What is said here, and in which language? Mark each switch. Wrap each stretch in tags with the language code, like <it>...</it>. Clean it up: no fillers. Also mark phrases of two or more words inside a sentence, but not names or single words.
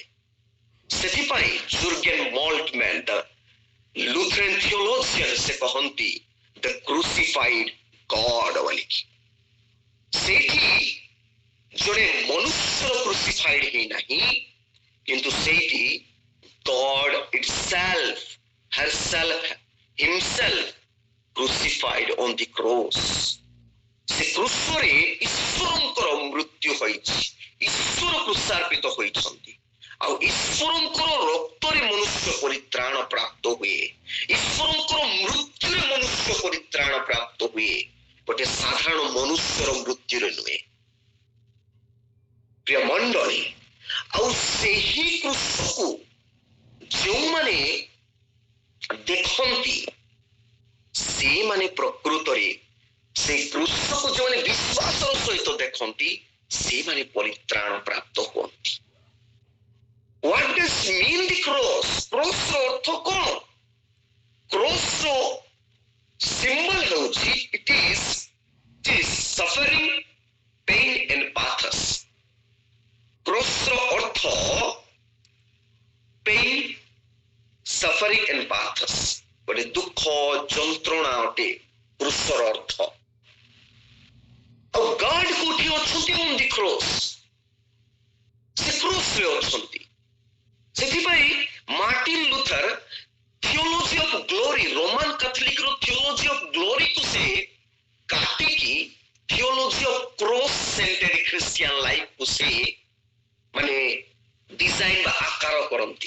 <or>ସେଥିପାଇଁ ଜୁର୍ଗେନ ମଲ୍ଟମ୍ୟାନ୍</or> <en>the Lutheran theologian</en> <or>ସେ କହନ୍ତି</or> <en>the crucified God</en> <or>ବୋଲିକି। ସେଇଠି ଜଣେ ମନୁଷ୍ୟ କ୍ରୁସିଫାଇଡ ହେଇନାହିଁ, କିନ୍ତୁ ସେଇଠି</or> <en>God itself, herself, himself crucified on the cross।</en> <or>ସେ କ୍ରୁଶରେ ଈଶ୍ୱରଙ୍କର ମୃତ୍ୟୁ ହୋଇଛି, ଈଶ୍ୱର କ୍ରୁଶାର୍ପିତ ହୋଇଛନ୍ତି, ଆଉ ଈଶ୍ୱରଙ୍କର ରକ୍ତରେ ମନୁଷ୍ୟ ପରିତ୍ରାଣ ପ୍ରାପ୍ତ ହୁଏ, ଈଶ୍ୱରଙ୍କର ମୃତ୍ୟୁରେ ମନୁଷ୍ୟ ପରିତ୍ରାଣ ପ୍ରାପ୍ତ ହୁଏ, ଗୋଟେ ସାଧାରଣ ମନୁଷ୍ୟର ମୃତ୍ୟୁରେ ନୁହେଁ। ପ୍ରିୟ ମଣ୍ଡଳୀ, ଆଉ ସେହି କ୍ରୁଶକୁ ଯେଉଁମାନେ ଦେଖନ୍ତି ସେମାନେ ପ୍ରକୃତରେ ସେଇ କୃଷକୁ ଯେଉଁମାନେ ବିଶ୍ୱାସର ସହିତ ଦେଖନ୍ତି ସେମାନେ ପରିତ୍ରାଣ ପ୍ରାପ୍ତ ହୁଅନ୍ତି।</or> <en>What does mean the cross?</en> <or>କ୍ରସର ଅର୍ଥ କ'ଣ? କ୍ରସର ସିମ୍ବଲ ହେଉଛି</or> <en>it is suffering, pain and pathos।</en> <or>କ୍ରସର ଅର୍ଥ</or> <en>pain, suffering and pathos,</en> <or>ଗୋଟେ ଦୁଃଖ ଯନ୍ତ୍ରଣା ଅଟେ କ୍ରୁଶର ଅର୍ଥ। ଆଉ ଗଡ୍ କୋଉଠି ଅଛନ୍ତି?</or> <en>on the cross,</en> <or>ସେ କ୍ରସରେ ଅଛନ୍ତି। ସେଥିପାଇଁ ମାର୍ଟିନ ଲୁଥର</or> <en>theology of glory,</en> <or>ରୋମାନ କାଥଲିକର</or> <en>theology of glory</en> <or>ସେ କାଟିକି</or> <en>theology of cross centred Christian life</en> <or>ସେ ମାନେ ଡିଜାଇନ ବା ଆକାର କରନ୍ତି।</or>